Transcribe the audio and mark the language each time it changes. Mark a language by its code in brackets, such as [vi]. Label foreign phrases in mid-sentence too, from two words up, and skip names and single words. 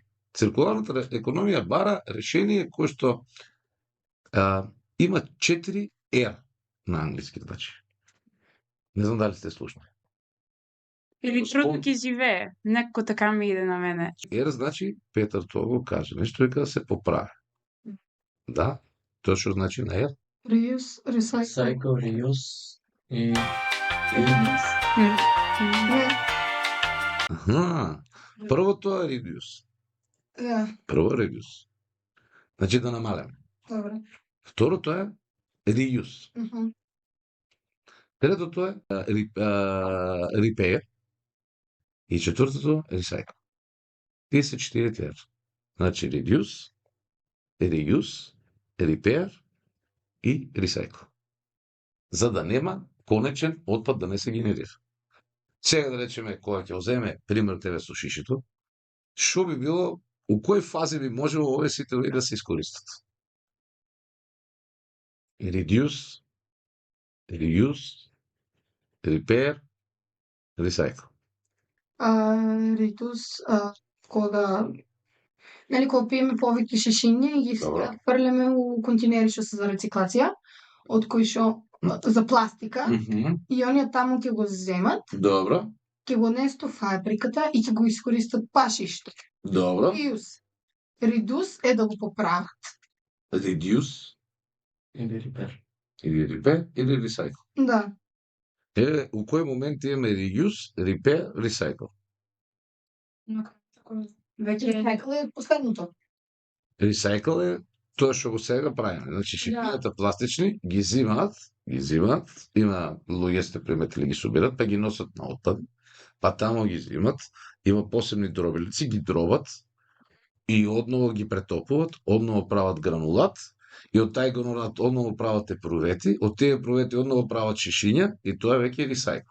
[mk] Циркуларната економија бара решение кое што има 4 R на англиски, значи. Не знам дали сте слушали. Или трудно ќе живее. Некако така ми иде на мене. R значи, Петар тоа го каже, нешто е да се поправи. Да, тоа што значи на R? [en] Reuse, recycle. Cycle, reuse и... [mk] Аха, првото е reduce. Да, Прво reduce. Значи да намалеме. добро. Второто е reuse. Третото е repair. И четвртото е recycle. Тие се 4 R. Значи [en] reduce, reuse, repair [mk] и recycle. За да нема конечен отпад да не се генерира. Сега да речеме, кога ќе оземе пример тебе со шишето, што би било, у кој фази би можело овие сите да се искористат? [en] Reduce, reuse, repair, recycle. [mk] Reduce, кога нели кога пиеме повеќе шишиња и ги Добро. фрлеме у континери што се за рециклација, од кои што за пластика, и оние таму ќе го земат, Добро. ќе го несто фабриката и ќе го искористат пашишто. Добро. Reuse. Reduce е да го поправат. Reduce Или репер. или repair или recycle. Да. У кој момент имаме [en] reuse, repair, recycle? [mk] Но како веќе Recycle е последното. Recycle е тоа што го сега правиме. Значи, шипињата пластични ги зимаат, има луѓе сте приметили ги собират, па ги носат на отпад, па тамо ги зимат, има посебни дробилици, ги дробат и одново ги претопуват, одново прават гранулат и од тај гранулат одново прават епрувети, од тие епрувети одново прават шишиња и тоа веќе е recycle.